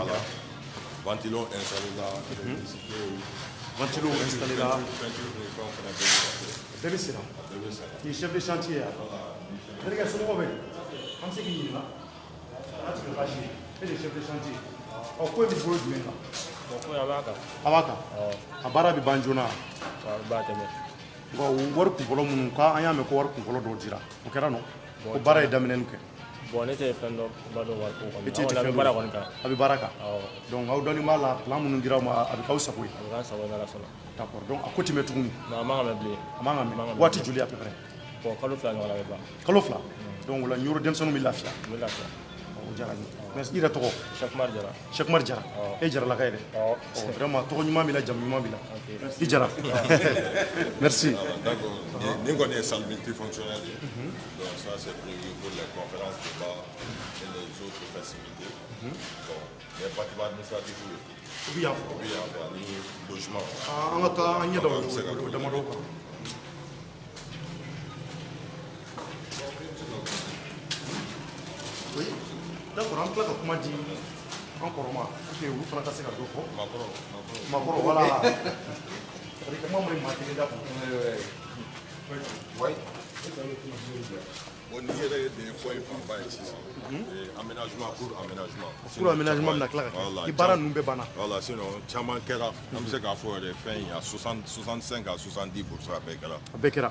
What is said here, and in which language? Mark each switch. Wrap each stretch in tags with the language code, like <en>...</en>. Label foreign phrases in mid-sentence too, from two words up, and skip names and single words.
<fr>Ventilo installé là. Ventilo installé là. Bébé c'est là. Il est chef de chantier. Regarde, c'est mauvais. Comme c'est qu'il est là. Là, tu peux pas chier. Il est chef de chantier. Quoi est le boulot du mec là? Abaka. Abara bi banjona.</fr> <bm>Wari kunfɔlɔ minnu ka an y'a mɛn ko wari kunfɔlɔ dɔw dira o kɛra nɔ ko baara ye daminɛni kɛ. Bon ne tɛ fɛn dɔ ba dɔn wari ko kɔnɔ. I tɛ fɛn baara kɔni kan. A bɛ baara kan. Donc aw dɔnni b'a la plan minnu dira aw ma a bɛ k'aw sago ye. A bɛ k'an sago ye n'Ala sɔnna.</bm> <fr>D'accord donc</fr> <bm>a ko ti mɛn tuguni. Non a man kan mɛn bilen. A man kan mɛn waati joli</bm> <fr>à peu près.</fr> <bm>Bon kalo 2 ɲɔgɔn na bɛ ban. Kalo 2 donc o la Nioro denmisɛnninw bɛ lafiya. U bɛ lafiya. O diyara n ye mais i yɛrɛ tɔgɔ. Cheikh Umar Jara. Cheikh Umar Jara. E jaralaka ye dɛ. Vraiment tɔgɔ ɲuman b'i la jamu ɲuman b'i la. I Jara. Merci. Ni kɔni ye</bm> <fr>salle multifonctionnelle</fr> <bm>ye.</bm> <fr>Donc ça c'est prévu pour les conférences débats et les autres festivités. Bon les bâtiments administratifs</fr> <bm>u bɛ yan fɔ. Oui, ani logement. An ka taa an ɲɛ da o damadɔ kan.</bm> <fr>Oui, d'accord</fr> <bm>an tila ka kuma di an kɔrɔma</bm> <fr>pour que</fr> <bm>olu fana ka se ka dɔ fɔ. Makɔrɔ voilà.</bm> <fr>C'est-à-dire que moi, je m'attendais d'abord. Oui. Bon, il y a des points par ici. Aménagement pour aménagement. Pour aménagement, il y a voilà, sinon, Tchaman Kera, on sait qu'à faire des fins, il y a 65 à 70% à Bekera.</fr>